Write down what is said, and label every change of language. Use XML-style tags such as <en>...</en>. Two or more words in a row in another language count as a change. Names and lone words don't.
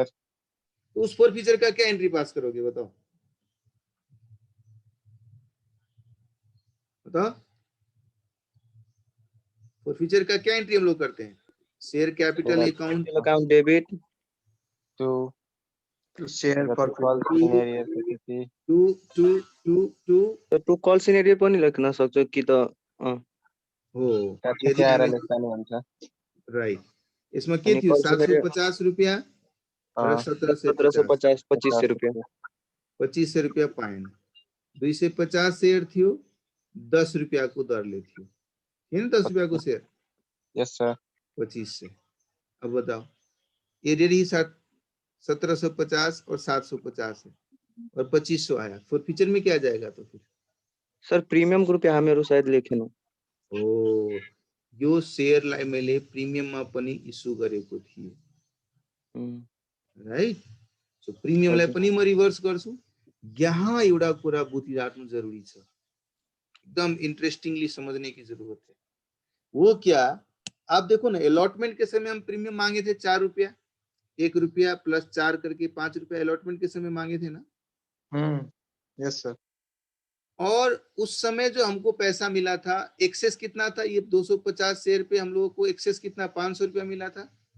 <hi>तो उस फोरफीचर का क्या एंट्री पास करोगे, बताओ बताओ। फोरफीचर का क्या एंट्री हम लोग करते हैं?</hi> <en>share capital account account debit टू share for call scenario त्यति to to to to to call scenario</en> <ne>पनि लेख्न सक्छौ कि त हो, त्यति आएर लेख्दा नि हुन्छ।</ne> <hi>राइट। इसमें के</hi> <ne>अनि थियो,</ne> <en>call scenario</en> <hi>750 रुपया और 1750</hi> <ne>1750 2500 रुपैयाँ 2500 रुपया पाएन, 250 शेयर थियो, 10 रुपया को दर ले थियो, है ना, 10 रुपया को शेयर,</ne> <en>yes sir.</en> <hi>25 से। अब बताओ, एरियर ही 1750 और 750 है और 2500 आया, फोरफीचर में क्या जाएगा तो फिर?</hi> <ne>सर प्रिमियम को रुपैयाँ हामीहरू सायद लेखेनौँ। ओ, यो शेयरलाई मैले प्रिमियममा पनि इस्यु गरेको थिएँ, राइट। सो प्रिमियमलाई पनि म रिभर्स गर्छु। यहाँ एउटा कुरा बुझिराख्नु जरुरी छ,</ne> <hi>एकदम इंटरेस्टिंगली समझने की जरूरत है। वो क्या, आप देखो ना, अलॉटमेंट के समय हम प्रीमियम मांगे थे 4 रुपया, 1 रुपया प्लस 4 करके 5 रुपया अलॉटमेंट के समय मांगे थे ना।</hi> <en>yes sir.</en> <hi>और उस समय जो हमको पैसा मिला था, एक्सेस कितना था, ये 250 शेयर पे हम लोगों को एक्सेस कितना, 500 रुपया मिला था।</hi>